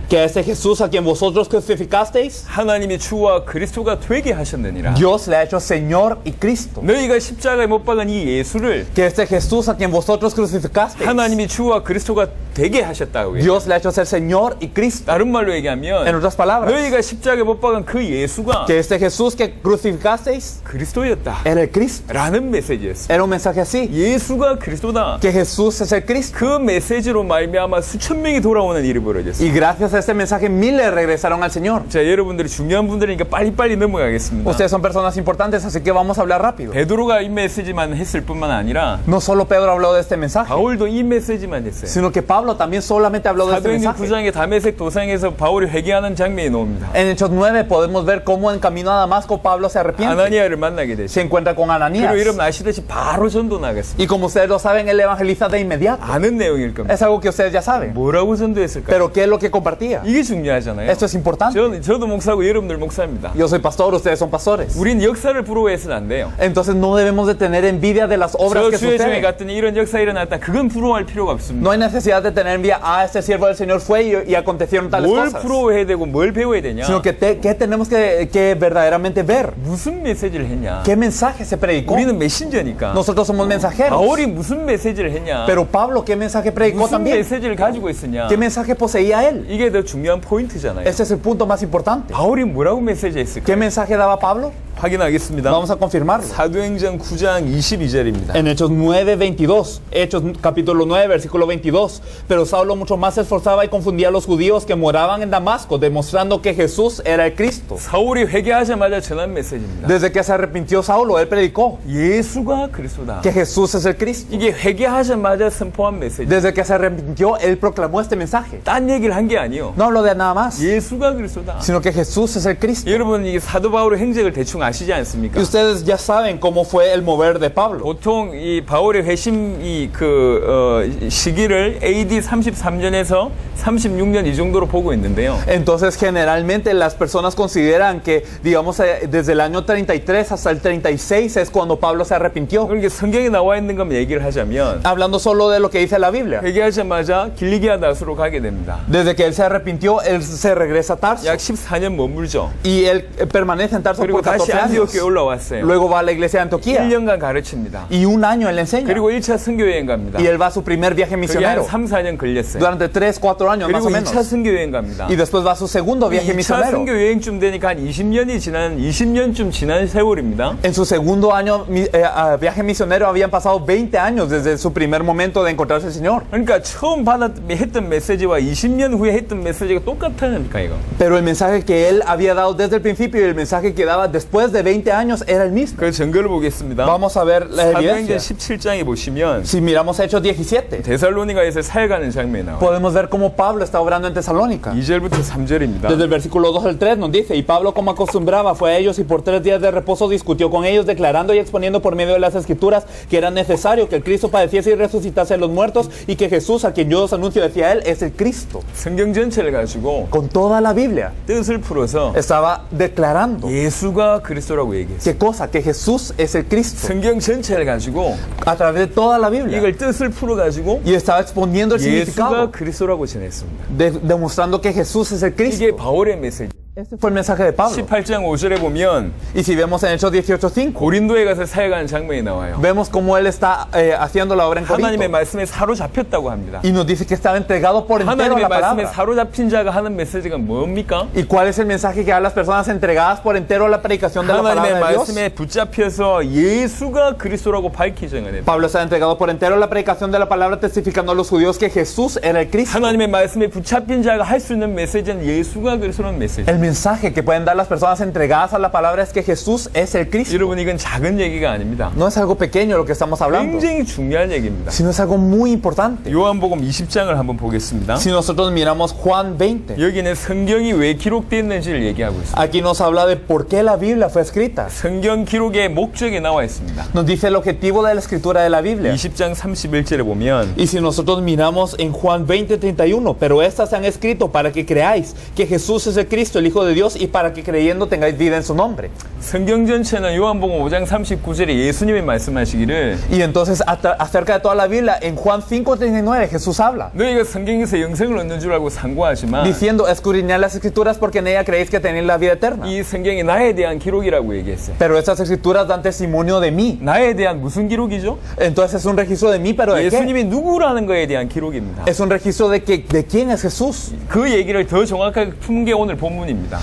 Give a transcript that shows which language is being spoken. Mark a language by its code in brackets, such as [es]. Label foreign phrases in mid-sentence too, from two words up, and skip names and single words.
[es] que a este Jesús a quien vosotros crucificasteis, [ko] 하나님이 주와 그리스도가 되게 하셨느니라. [es] Dios le ha hecho Señor y Cristo. [ko] 너희가 십자가에 못 박은 이 예수를 [es] Que este Jesús a quien vosotros crucificasteis, [ko] 하나님이 주와 그리스도가 되게 하셨다고요. [es] Dios le ha hecho ser Señor y Cristo. [ko] 다른 말로 [es] En [ko] 얘기하면 [es] otras palabras, [ko] 너희가 십자가에 못 박은 그 예수가 [es] que este Jesús que crucificasteis [ko] 그리스도였다 [es] era el Cristo. [ko] 라는 메시지였어요. [es] Era un mensaje así, [ko] 예수가 그리스도다. [es] que Jesús es el Cristo. [ko] 그 메시지로 말미암아 수천 명이 돌아오는 일이 벌어졌어요. [es] Y gracias a este mensaje miles regresaron al Señor. [ko] 자, 여러분들이 중요한 분들이니까 빨리빨리 넘어가겠습니다. [es] Ustedes son personas importantes, así que vamos a hablar rápido. [ko] 베드로가 이 메시지만 했을 뿐만 아니라 [es] No solo Pedro habló de este mensaje, [ko] 바울도 이 메시지만 했어요. [es] sino que Pablo también solamente habló de este [ko] 사도행전 [es] mensaje. [ko] 9장의 다메섹 도상에서 바울이 회개하는 장면이 나옵니다. [es] En Hechos 9 podemos ver cómo en camino a Damasco Pablo se arrepiente. [ko] 아나니아를 만나게 되죠. [es] Se encuentra con Ananías. [ko] 그리고 여러분 아시다시피 바로 전도 나갔습니다. [es] Y como ustedes lo saben, él evangeliza de inmediato. [ko] 아는 내용일 겁니다. [es] Es algo que ustedes ya saben. [ko] 뭐라고 전도했을까요? [es] Pero ¿qué es lo que compartía? [ko] 이게 중요하잖아요. [es] Esto es importante. [ko] 저도 목사고 여러분들 목사입니다. [es] Yo soy pastor, ustedes son pastores. [ko] 우린 역사를 부러워해서는 안 돼요. [es] Entonces no debemos de tener envidia de las obras [ko] 저 [es] que [ko] 주의 중에 [es] suceden. [ko] 갔더니 이런 역사 일어났다. 그건 부러워할 필요가 없습니다. [es] No hay necesidad de tener envidia. Ah, este siervo del Señor fue y acontecieron tales [ko] 뭘 [es] cosas. [ko] 부러워해야 되고 뭘 배워야 되냐? [es] Sino que ¿qué tenemos que verdaderamente ver? [ko] 무슨 메시지를 했냐? [es] ¿Qué mensaje se predicó? [ko] 우리는 메신저니까. [es] Nosotros somos mensajeros. [ko] 바울이 무슨 메시지를 했냐? [es] Pero Pablo, ¿qué mensaje predicó [ko] 무슨 [es] también? [ko] 메시지를 가지고 있었냐? [es] ¿Qué mensaje poseía él? [ko] 이게 더 중요한 포인트잖아요. [es] Ese es el punto más importante. [ko] 바울이 뭐라고 메시지 했을까요? [es] ¿Qué mensaje daba Pablo? [ko] 확인하겠습니다. [es] Vamos a confirmarlo. [ko] 사도행전 9장 22절입니다. [es] En Hechos 9:22, Hechos capítulo 9, versículo 22. Pero Saulo mucho más se esforzaba y confundía a los judíos que moraban en Damasco, demostrando que Jesús era el Cristo. [ko] 사울이 회개하자마자 전한 메시지입니다. [es] Desde que se arrepintió Saulo, él predicó [ko] 예수가 그리스도다. [es] que Jesús es el Cristo. [ko] 이게 회개하자마자 선포한 메시지. [es] Desde que se arrepintió, él proclamó este mensaje. [ko] 딴 얘기를 한 게 아니요. [es] No hablo de nada más, [ko] 예수가 그리스도다. [es] sino que Jesús es el Cristo. [ko] 여러분 이 사도 바울의 행적을 대충 아시지 않습니까? [es] Y ustedes ya saben cómo fue el mover de Pablo. [ko] 보통 이 바울의 회심 시기를 AD 33년에서 36년 이 정도로 보고 있는데요. [es] Entonces, generalmente las personas consideran que, digamos, desde el año 33 hasta el 36 es cuando Pablo se arrepintió. [ko] 그러니까 성경에 나와 있는 것만 얘기를 하자면 [es] Hablando solo de lo que dice la Biblia. [ko] 회개하자마자 길리기아 다스로 가게 됩니다. [es] Desde que él se arrepintió, él se regresa a Tarso. [ko] 약 14년 머물죠. [es] Y él permanece en Tarso [ko] 그리고 [es] por 14 [ko] 다시 [es] años. [ko] 안디옥에 올라왔어요. [es] Luego va a la iglesia de Antioquía. [ko] 1년간 가르칩니다. [es] Y un año él enseña. [ko] 그리고 1차 선교여행 갑니다. [es] Y él va a su primer viaje [ko] 그게 한 [es] misionero. [ko] 3, 4년 걸렸어요. [es] Durante 3, 4 años más [ko] 그리고 [es] o menos. [ko] 2차 선교여행 갑니다. [es] Y después va a su segundo viaje [ko] 2차 [es] misionero. [ko] 선교여행쯤 되니까 한 20년쯤 지난 세월입니다. [es] En su segundo año viaje misionero habían pasado 20 años desde su primer momento de encontrarse al Señor. [ko] 그러니까 처음 했던 메시지와 20년 후에 했던 메시지가 똑같다니까 이거. [es] Pero el mensaje que él había dado desde el principio y el mensaje que daba después de 20 años era el mismo. [ko] 그 증거를 보겠습니다. [es] Vamos a ver la [ko] 사도행전 [es] evidencia. [ko] 17장에 보시면 [es] Si miramos Hechos 17, [ko] 데살로니가에서 사역하는 장면이 나와요. [es] podemos ver cómo Pablo está obrando en Tesalónica. [ko] 2절부터 3절입니다. [es] Desde el versículo 2 al 3 nos dice: Y Pablo, como acostumbraba, fue a ellos y por 3 días de reposo discutió con ellos, declarando y exponiendo por medio de las Escrituras que era necesario que el Cristo padeciese y resucitase de los muertos, y que Jesús, a quien yo os anuncio, decía él, es el Cristo. [ko] 성경 전체를 가지고 [es] Con toda la Biblia [ko] 뜻을 풀어서 [es] estaba declarando. [ko] 예수가 그리스도라고 얘기했어요. [es] ¿Qué cosa? Que Jesús es el Cristo. [ko] 성경 전체를 가지고 [es] A través de toda la Biblia. [ko] 이걸 뜻을 풀어가지고 [es] Y estaba exponiendo el [ko] 예수가 [es] significado, [ko] 그리스도라고 전했습니다. [es] demostrando que Jesús es el [ko] 이게 [es] Cristo. [ko] 바울의 메시지. [es] Este fue el mensaje de Pablo. [ko] 18장 5절에 보면 [es] Y si vemos en Hechos 18:5, [ko] 고린도에 가서 사역하는 장면이 나와요. [es] vemos cómo él está haciendo la obra en [ko] 하나님의 [es] Corinto. [ko] 말씀에 사로잡혔다고 합니다. [es] Y nos dice que estaba entregado por entero a [ko] 하나님의 [es] la [ko] 말씀에 [es] palabra. [ko] 사로잡힌 자가 하는 메시지가 뭡니까? [es] ¿Y cuál es el mensaje que da a las personas entregadas por entero a la predicación de la [ko] 하나님의 [es] palabra de Dios? [ko] 말씀에 붙잡혀서 예수가 그리스도라고 밝히 증언했다. [es] Pablo está entregado por entero a la predicación de la palabra, testificando a los judíos que Jesús era el Cristo. [ko] 하나님의 말씀에 붙잡힌 자가 할 수 있는 메시지는 예수가 그리스도라는 메시지. [es] El mensaje que pueden dar las personas entregadas a la palabra es que Jesús es el Cristo. [ko] 여러분 이건 작은 얘기가 아닙니다. [es] No es algo pequeño lo que estamos hablando, [ko] 굉장히 중요한 얘기입니다. [es] sino es algo muy importante. [ko] 요한복음 20장을 한번 보겠습니다. [es] Si nosotros miramos Juan 20, [ko] 여기는 성경이 왜 기록되었는지를 얘기하고 있습니다. [es] aquí nos habla de por qué la Biblia fue escrita. [ko] 성경 기록의 목적이 나와 있습니다. [es] Nos dice el objetivo de la escritura de la Biblia. [ko] 20장 31절에 보면 [es] Y si nosotros miramos en Juan 20:31, pero estas se han escrito para que creáis que Jesús es el Cristo, el Hijo de Dios, y para que creyendo tengáis vida en su nombre. [ko] 성경 전체는 요한복음 5장 39절에 예수님이 말씀하시기를 [es] Y entonces acerca de toda la Biblia, en Juan 5:39 Jesús habla, [ko] 너희가 성경에서 영생을 얻는 줄 알고 상고하지만 [es] diciendo: escudriñad las escrituras porque en ella creéis que tenéis la vida eterna. [ko] 이 성경이 나에 대한 기록이라고 얘기했어요. [es] Pero estas escrituras dan testimonio de mí. [ko] 나에 대한 무슨 기록이죠? [es] Entonces es un registro de mí, pero ¿de qué? [ko] 예수님이 누구라는 거에 대한 기록입니다. [es] Es un registro de quién es Jesús. [ko] 그 얘기를 더 정확하게 푼 게 오늘 본문입니다.